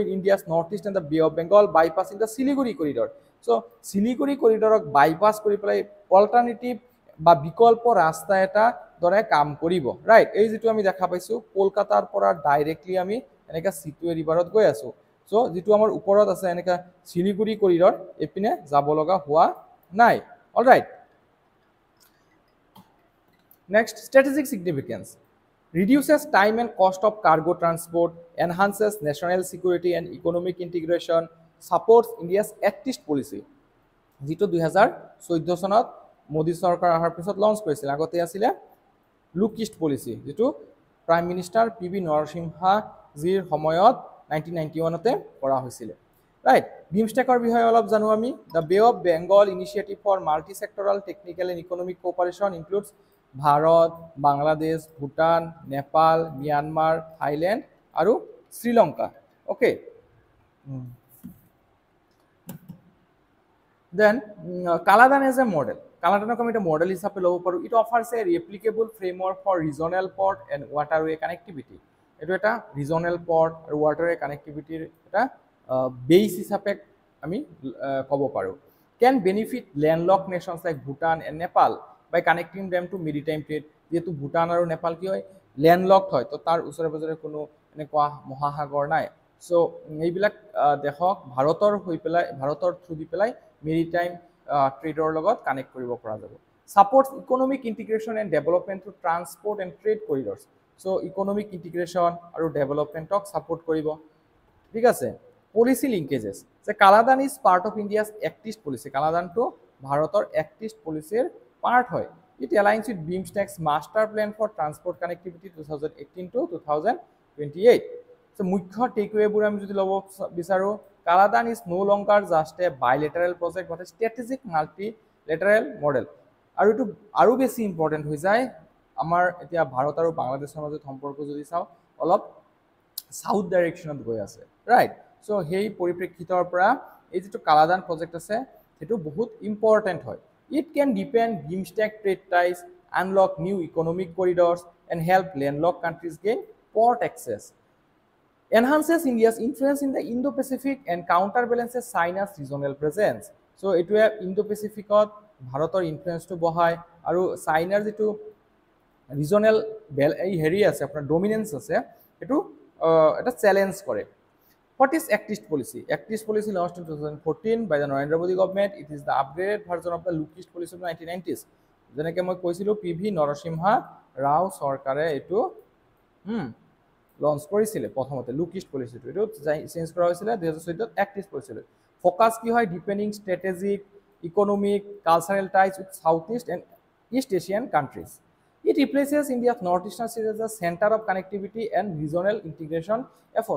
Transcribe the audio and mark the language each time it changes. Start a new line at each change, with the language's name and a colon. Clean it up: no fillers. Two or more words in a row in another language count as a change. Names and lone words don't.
English: India's North East and the Bay of Bengal bypassing the Siliguri Corridor
Assamese: সো শিলিগুৰি কৰিডৰক বাইপাছ কৰি পেলাই অল্টাৰনেটিভ বা বিকল্প ৰাস্তা এটা দৰে কাম কৰিব ৰাইট এই যেটো আমি দেখা পাইছো কলকাতাৰ পৰা ডাইৰেক্টলি আমি এনেকা সিটুৱে ৰিভাৰত গৈ আছো সো যেটো আমাৰ ওপৰত আছে এনেকা শিলিগুৰি কৰিডৰ এপিনে যাব লগা হোৱা নাই অলৰাইট
English: নেক্সট strategic significance reduces time and cost of cargo transport enhances national security and economic integration supports India's Act
Assamese: East policy যেটো 2014 চনত মোদী চৰকাৰ অহাৰ পিছত লঞ্চ কৰিছিল আগতে আছিলে লুক ইষ্ট পলিচি যেটো
English: Prime Minister
Assamese: পিবি নৰসিংহা জিৰ সময়ত 1991 তে কৰা হৈছিল ৰাইট বিমষ্টেকৰ বিষয়ে অলপ জানো আমি দ্য বে অফ বেংগল ইনিচিয়েটিভ ফৰ মাল্টি সেক্টৰাল টেকনিক্যাল এণ্ড ইকোনমিক কোঅপাৰেচন ইনক্লুডস ভাৰত বাংলাদেশ ভুটান নেপাল म्यांमार থাইল্যান্ড আৰু শ্ৰীলংকা ওকে
English: Then Kaladan as a model. Kaladan
Assamese: আমি এটা মডেল হিসাবে লব পাৰো
English: it offers a replicable framework for regional port and waterway connectivity
Assamese: এটো এটা regional port আৰু waterway connectivity এটা বেস হিসাবে আমি কব পাৰো
English: can benefit landlocked nations like Bhutan and Nepal by connecting them to maritime trade
Assamese: যেহেতু ভুটান আৰু নেপাল কি হয় ল্যান্ডলকড হয় তো তাৰ ওচৰে পাজৰে কোনো এনেকুৱা মহাসাগৰ নাই সো এইবিলাক দেখক ভাৰতৰ হৈ পেলাই ভাৰতৰ
English: through the
Assamese: পেলাই
English: maritime trade
Assamese: লগত কানেক্ট কৰিব পৰা যাব
English: supports economic integration and development through transport and trade corridors
Assamese: সো
English: economic integration
Assamese: আৰু ডেভেলপমেন্টক সাপোৰ্ট কৰিব ঠিক আছে
English: policy linkages
Assamese: যে
English: Kaladan is part of India's Act East policy
Assamese: কালাদানটো ভাৰতৰ এক্ট ইষ্ট পলিসিৰ পাৰ্ট
English: হয় it aligns with BIMSTEC's master plan for transport connectivity 2018 to 2028 so
Assamese: মুখ্য টেকওয়েবোৰ আমি যদি লব বিচাৰো
English: Kaladan is no longer just a bilateral project but a strategic multilateral model
Assamese: আৰু এটো আৰু বেছি ইম্পৰ্টেন্ট হৈ যায় আমাৰ এতিয়া ভাৰত আৰু বাংলাদেশৰ মাজত সম্পৰ্ক যদি চাও অলপ সাউথ ডাইৰেকশনত গৈ আছে ৰাইট সো হেই পৰিপ্ৰেক্ষিতৰ পৰা এই যেটো Kaladan প্ৰজেক্ট আছে হেতু বহুত ইম্পৰ্টেন্ট হয়
English: It can deepen BIMSTEC trade ties, unlock new economic corridors, and help landlocked countries gain port access. Enhances India's influence in the Indo-Pacific and counterbalances China's regional presence. So, it will
Assamese: Indo-Pacific ভাৰতৰ influence টো বঢ়াই, আৰু China's itu regional heri ase, apna dominance ase, itu eta challenge kore.
English: What is Act East policy? Act East policy launched in 2014 by the Narendra Modi government. It is the upgraded version of the Look East policy of the 1990s.
Assamese: যেনেকৈ মই কৈছিলো পিভি নৰসিংহা ৰাও চৰকাৰে এটো লঞ্চ কৰিছিল প্ৰথমতে লুক ইষ্ট পলিচিটো এটো চেঞ্জ কৰা হৈছিল 2014 ত এক্ট ইষ্ট পলিচি ফোকাস কি হয়
English: deepening strategic economic cultural ties with South East and East Asian countries It replaces India's northeastern state as a center of connectivity and regional integration efforts.